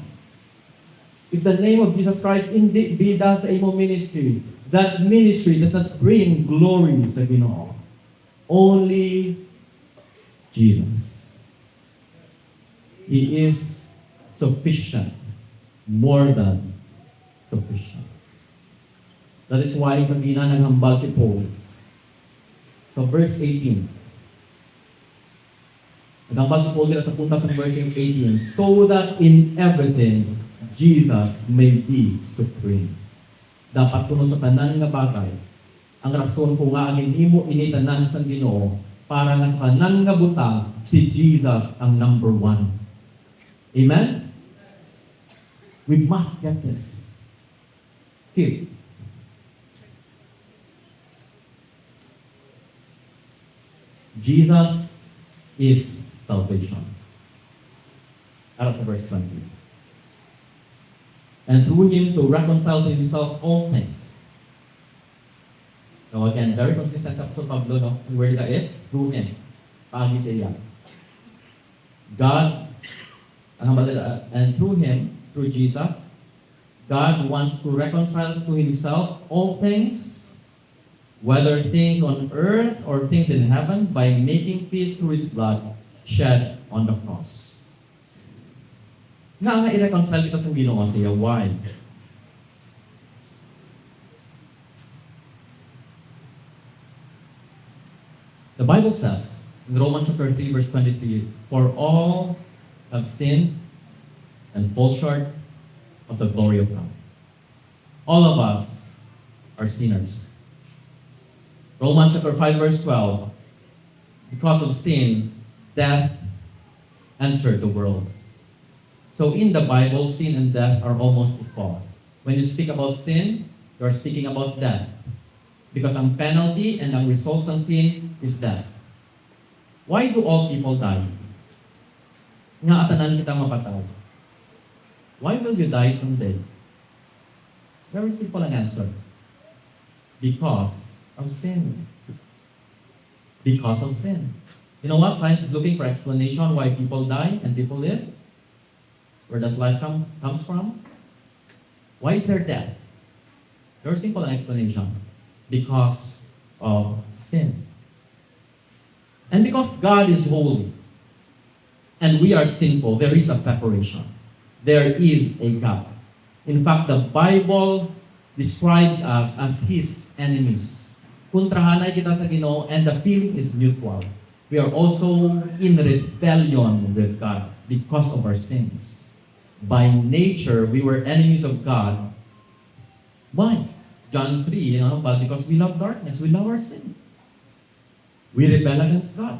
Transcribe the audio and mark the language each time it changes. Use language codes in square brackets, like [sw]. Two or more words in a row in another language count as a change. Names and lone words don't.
[en] If the name of Jesus Christ indeed be thus a ministry, that ministry does not bring glory [hil] sa Ginoo. [en] Only Jesus. He is sufficient. More than sufficient. That is why [hil] kanina naghambal si Paul. [en] So verse 18. [hil] Naghambal si Paul dito sa punta sa verse 18. [en] So that in everything, Jesus may be supreme. [hil] Dapat kuno sa tanan nga bagay, ang rason kung nga ang hindi mo initanan sa Ginoo, para nga sa tanan nga butang, si Jesus ang [en] number one. Amen? We must get this. Fifth, Jesus is salvation. Out of verse 20. And through Him to reconcile to Himself all things. Now again, very consistent [hil] sa Apostol Pablo, [en] no? Where that is? Through Him. [hil] Paagi sa iya. [en] God, and through Him, through Jesus, God wants to reconcile to Himself all things, whether things on earth or things in heaven, by making peace through His blood shed on the cross. [hil] Nga i-reconcile kita sa Ginoo siya. [en] Why? The Bible says, in Romans chapter 3, verse 23, for all have sinned and fall short of the glory of God. All of us are sinners. Romans chapter 5, verse 12, because of sin, death entered the world. So in the Bible, sin and death are almost equal. When you speak about sin, you are speaking about death. Because ang penalty and ang results ng sin is death. Why do all people die? [hil] Nga atanan kita mapatay. [en] Why will you die someday? Very simple ang answer. Because of sin. Because of sin. You know what? Science is looking for explanation why people die and people live. Where does life comes from? Why is there death? Very simple explanation. Because of sin. And because God is holy and we are sinful, there is a separation. There is a gap. In fact, the Bible describes us as His enemies. [hil] Kontrahanay kita sa Ginoo, [en] and the feeling is mutual. We are also in rebellion with God because of our sins. By nature, we were enemies of God. Why? John 3, but because we love darkness, we love our sin. We rebel against God.